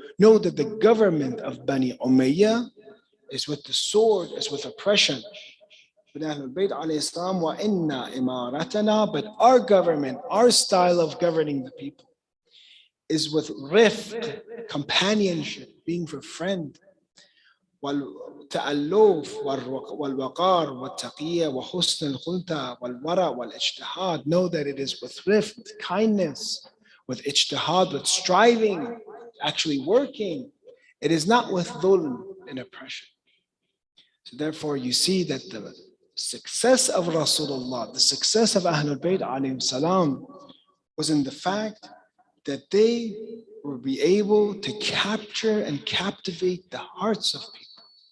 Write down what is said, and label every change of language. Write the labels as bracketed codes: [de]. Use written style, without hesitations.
[en] Know that the government of Bani Umayyah is with the sword, is with oppression. But Ahlul Bayt alayhi salam, [ar] wa inna imaratana, [en] but our government, our style of governing the people is with rifq, companionship, being for friend. [ar] والتألف والوقار والتقية وحسن الخلطة والورع والاجتهاد. [en] Know that it is with rifq, kindness, with ijtihad, with striving, actually working. It is not with dhulm and oppression. So therefore you see that the success of Rasulullah, the success of Ahlul Bayt alayhim salam, was in the fact that they will be able to capture and captivate the hearts of people.